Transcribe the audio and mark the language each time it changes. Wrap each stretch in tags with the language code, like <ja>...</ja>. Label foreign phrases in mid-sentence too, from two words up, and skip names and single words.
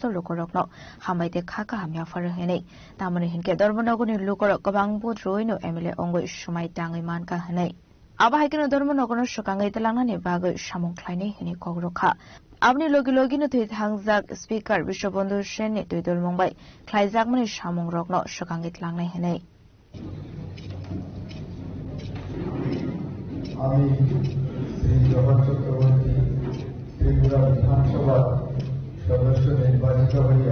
<trp>লোকরকন হামাইতে খাকা হামিয়াফারে হেনে তামনি হিনকে ধর্মনগরনি লোকর কবাং ভোট রইনো এমএলএ অঙ্গুই সুমাইটাংই মানকা হেনে আবাহাইকেন ধর্মনগর সকাঙ্গাই তেলাংনানি বাগৈ সামংখ্লাইনি হেনে কগ্রখা আপনি লগি লগিনো থৈ থাংজাক স্পিকার বিশ্ববন্ধু সেননি দুই দল মুম্বাই খ্লাইজাকমানি সামং রকন সকাঙ্গিত লাংনাই হেনে</trp> <bn>আমি শ্রী জগৎ চক্রবর্তী ত্রিপুরা বিধানসভার সদস্য নির্বাচিত হইয়া</bn>